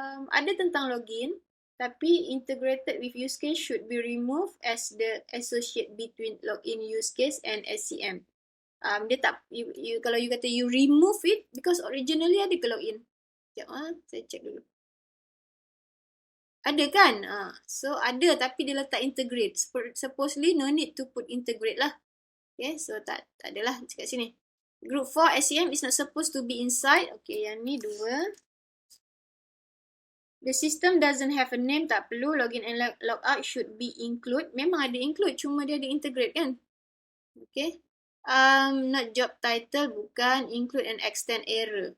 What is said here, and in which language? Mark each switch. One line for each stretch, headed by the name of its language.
Malay: Ada tentang
English: login,
Malay: tapi
English: integrated with use case should be removed as the associate between login use case and SCM.
Malay: Dia tak, kalau
English: you
Malay: kata
English: you remove it, because originally
Malay: ada ke
English: login?
Malay: Sekejap, saya check dulu. Ada kan? So ada tapi dia letak integrate.
English: Supposedly no need to put integrate lah.
Malay: Okay, so tak adalah kat sini.
English: Group 4, SCM is not supposed to be inside. Okay,
Malay: yang ni 2.
English: The system doesn't have a name,
Malay: tak perlu.
English: Login and logout should be include.
Malay: Memang ada include, cuma dia ada integrate kan? Okay.
English: Not job title,
Malay: bukan.
English: Include and extend error.